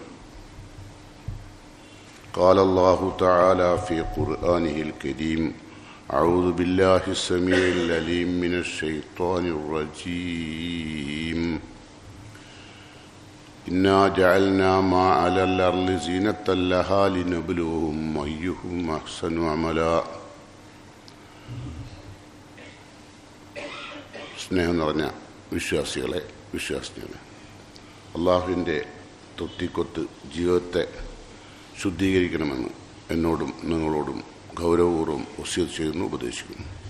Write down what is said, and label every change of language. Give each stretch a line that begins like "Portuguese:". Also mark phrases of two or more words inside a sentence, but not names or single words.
Arabic: قال الله تعالى في قرآنه الكريم: أعوذ بالله السميع العليم من الشيطان الرجيم. إنا جعلنا ما على الأرض زينة لها لنبلوهم أيهم أحسن عملا.
Malayalam: സ്നേഹം നിറഞ്ഞ വിശ്വാസികളെ, അള്ളാഹുവിൻ്റെ തൃപ്തിക്കൊത്ത് ജീവിതത്തെ ശുദ്ധീകരിക്കണമെന്ന് എന്നോടും നിങ്ങളോടും ഗൗരവപൂർവ്വം വസിയത്ത് ചെയ്യുന്നു, ഉപദേശിക്കുന്നു.